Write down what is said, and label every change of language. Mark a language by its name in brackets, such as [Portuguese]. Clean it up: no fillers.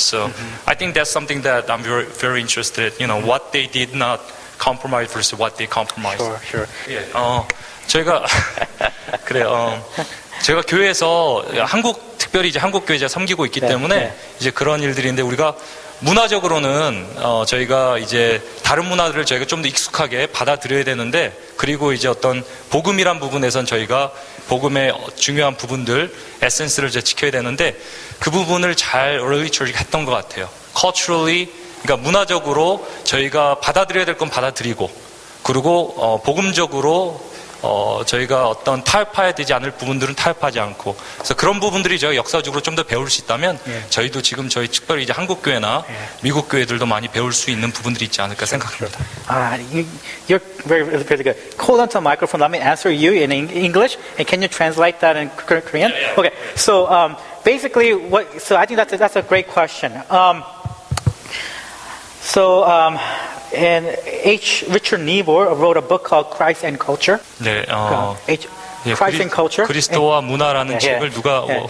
[English] So I think that's something that I'm very, very interested in. What they did not compromise versus what they compromised. Sure. Yeah. [Korean] 제가 교회에서 특별히 이제 한국 교회 섬기고 있기 때문에 이제 그런 일들인데, 우리가 문화적으로는 저희가 이제 다른 문화들을 저희가 좀 더 익숙하게 받아들여야 되는데, 그리고 이제 어떤 복음이란 부분에선 저희가 복음의 중요한 부분들, 에센스를 이제 지켜야 되는데, 그 부분을 잘 [English] early church [Korean] 가 했던 것 같아요. [English] Culturally, [Korean] 그러니까 문화적으로 저희가 받아들여야 될 건 받아들이고, 그리고 복음적으로 저희가 어떤 타협해야 되지 않을 부분들은 타협하지 않고, 그래서 그런 부분들이 저희가 역사적으로 좀 더 배울 수 있다면, 저희도 지금 저희 특별히 이제 한국 교회나 미국 교회들도 많이 배울 수 있는 부분들이 있지 않을까 생각합니다. [English] You're very good. Hold on to the microphone. Let me answer you in English, and can you translate that in Korean? Okay. So basically, so I think that's a great question. And Richard Niebuhr wrote a book called Christ and Culture. [Korean] 네, [English] Christ and Culture. [Korean] 그리스도와 문화라는 책을 누가